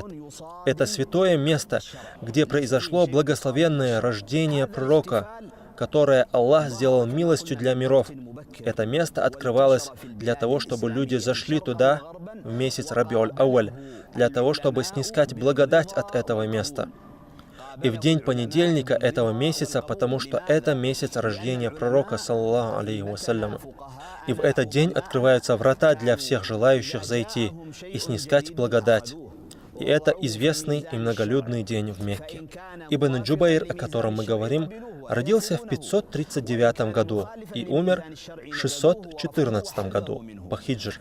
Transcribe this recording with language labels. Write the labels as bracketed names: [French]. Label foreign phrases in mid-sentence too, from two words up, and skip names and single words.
[Russian] Это святое место, где произошло благословенное рождение пророка, которое Аллах сделал милостью для миров. Это место открывалось для того, чтобы люди зашли туда в месяц Рабиуль-Ауаль, для того, чтобы снискать благодать от этого места. И в день понедельника этого месяца, потому что это месяц рождения пророка, [Arabic] صلى الله عليه وسلم. [Russian] И в этот день открываются врата для всех желающих зайти и снискать благодать. И это известный и многолюдный день в Мекке. Ибн Джубайр, о котором мы говорим, родился в 539 году и умер в 614 году по хиджр.